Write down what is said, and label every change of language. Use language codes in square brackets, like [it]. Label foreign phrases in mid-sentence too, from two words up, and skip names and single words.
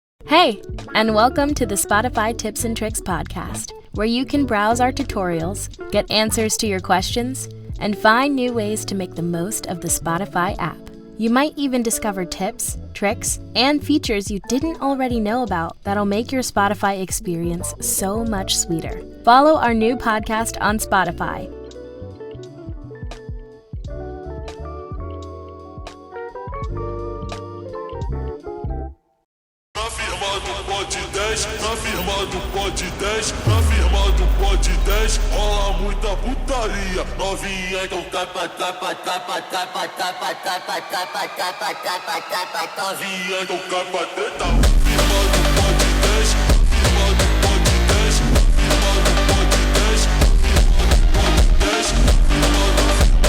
[en] Hey, and welcome to the Spotify Tips and Tricks podcast, where you can browse our tutorials, get answers to your questions, and find new ways to make the most of the Spotify app. You might even discover tips, tricks, and features you didn't already know about that'll make your Spotify experience so much sweeter. Follow our new podcast on Spotify. [pt] Na firma do Pod 10, na firma do Pod 10, rola muita putaria. Novinha, então tapa, tapa, tapa, tapa, tapa, tapa, tapa, tapa, tapa, tapa, novinha, então tapa, teta. Firma do Pod 10, firma do Pod 10, firma do Pod 10, firma do Pod 10,